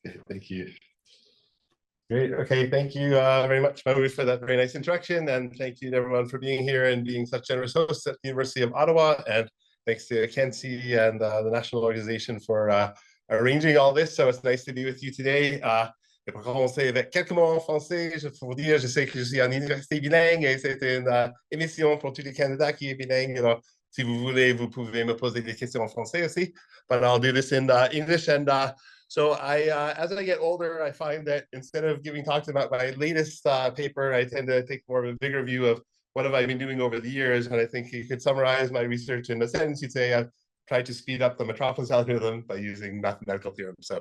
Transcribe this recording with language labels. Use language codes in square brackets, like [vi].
[en] Thank you. Great. Okay. Thank you very much, Mahmoud, for that very nice introduction. And thank you to everyone for being here and being such generous hosts at the University of Ottawa. And thanks to Kenzie and the National Organization for arranging all this. So it's nice to be with you today. [fr] Et pour commencer avec quelques mots en français, je peux vous dire, je sais que je suis en université bilingue et c'est une émission pour tous les Canadiens qui est bilingue. Alors, si vous voulez, vous pouvez me poser des questions en français aussi. [en] But I'll do this in English. And so as I get older, I find that instead of giving talks about my latest paper, I tend to take more of a bigger view of what have I been doing over the years. And I think you could summarize my research in a sentence. You'd say I've tried to speed up the Metropolis algorithm by using mathematical theorems.